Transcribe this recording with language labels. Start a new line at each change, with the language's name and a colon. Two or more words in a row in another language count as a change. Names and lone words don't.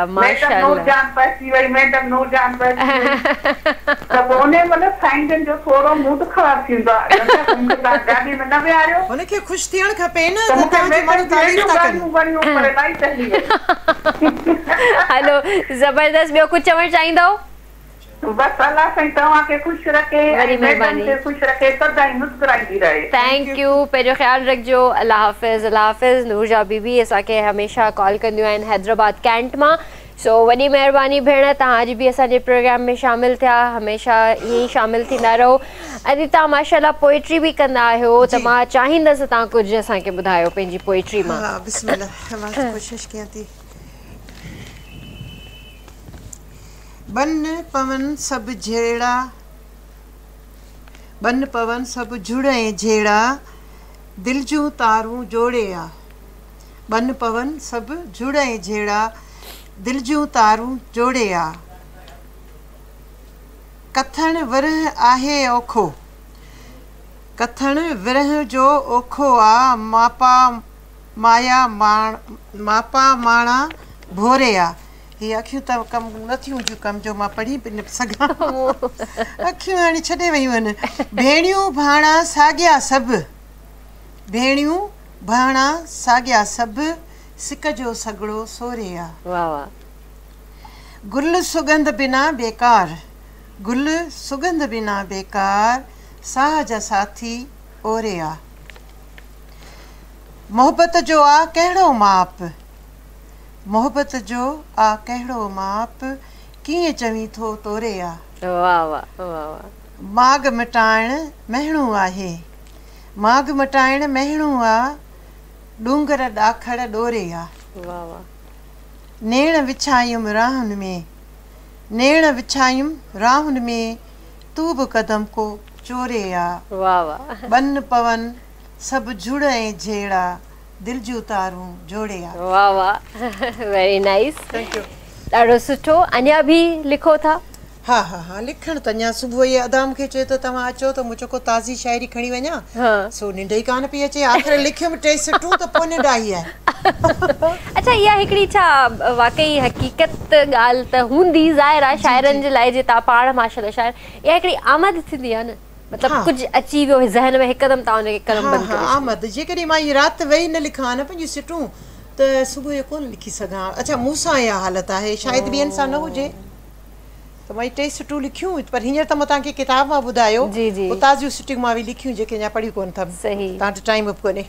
Sindhi: मैडम नूरजान पइजी वई, मैडम नूरजान पइजी त पोइ उन महिल साईं जो थोरो मूड ख़राब थींदो आहे, मूंखे तव्हां गाॾी में न विहारियो। हुनखे ख़ुशि थियणु खपे न, तव्हांजे माण्हू तारीफ़ था कनि। हलो ज़बरदस्त, ॿियो कुझु चवणु चाहींदव? बस अल्लाह साईं तव्हांखे खुश रखे, मैडम खे खुश रखे, सदाईं मुस्कुराईंदी रहे।
English: Thank you,
Sindhi: पंहिंजो ख्याल रखिजो। अल्लाह हाफ़िज़। अल्लाह हाफ़िज़। नूरजा बीबी असांखे हमेशह कॉल कंदियूं आहिनि हैदराबाद कैंट मां। सो वॾी महिरबानी भेण, तव्हां अॼु बि असांजे प्रोग्राम में शामिल थिया, हमेशह ईअं ई शामिल थींदा रहो। अॼु तव्हां माशाअल्लाह पोइट्री बि कंदा आहियो, त मां चाहींदसि तव्हां कुझु असांखे ॿुधायो पंहिंजी पोइट्री मां। बिस्मिल्लाह, मां कोशिशि कयां थी। बन पवन सब झेड़ा, बन पवन सब जुड़े झेड़ा, दिल जूं तारूं जोड़े आ। बन पवन सब जुड़े झेड़ा, दिल जूं तारूं जोड़े आ। कथण विरह आहे औखो, कथण विरह जो औखो आ। मापा माया मापा माणा भोरे आ। ये अखियूं त कम नथियूं जूं कम जो मां पढ़ी बि न सघां, अखियूं हाणे छॾे वयूं आहिनि। भेणियूं भाणा साॻिया सभु, भेणियूं भाणा साॻिया सभु, सिक जो सॻड़ो सोरे आ। वाह वाह। गुल सुगंध बिना बेकार, गुल सुगंध बिना बेकार, साह जा साथी ओरे आ। मोहब्बत जो आ कहिड़ो माप, मोहब्बत जो आ कहिड़ो माप, कीअं चवीं थो तोरे आ। वाह वाह वाह वाह। माग मिटाइण महणो आहे, माग मिटाइण महणो आ, डूंगर ॾाखड़ ॾोरे आ। वाह वाह। नेण विछायुमि राहुनि में, नेण विछायुमि राहुनि में, तू बि कदम को चोरे आ। वाह वाह। बन पवन सभु जुड़ ऐं झेड़ा, दिल जूं तारूं जोड़े आ। वाह वाह,
English: Very nice. Thank you.
Sindhi: ॾाढो सुठो। अञा बि लिखो था? हा हा हा, लिखण त अञा सुबुह ये अदा मूंखे चयो त तव्हां अचो त मूं चयो ताज़ी शाइरी खणी वञा, सो निंड ई कान पई अचे। आख़िर लिखियुमि टे सिटूं त पोइ निंड आई आहे। अच्छा, इहा हिकिड़ी छा वाकई हक़ीक़त ॻाल्हि त हूंदी, ज़ाहिर आहे शाइरनि जे लाइ, जे तव्हां पाण माशाअल्लाह शाइर, इहा हिकिड़ी आमद थींदी आहे न, मतलब कुछ अची वियो ज़हन में हिकदम ता
Urdu: उनके कलम बंद कर।
Sindhi: आमद जेकॾहिं मां ये रात वेही न लिखां न पंहिंजी सिटूं त सुबुह जो कोन लिखी सघां। अच्छा मूंसां इहा हालत आहे, शायदि ॿियनि सां न हुजे त मां टे सिटूं लिखियूं, पर हींअर त मां तव्हांखे किताब मां ॿुधायो, उतां जूं सिटियूं मां बि लिखियूं जेके अञा पढ़ी कोन अथमि। सही, तव्हां वटि टाइम बि कोन्हे।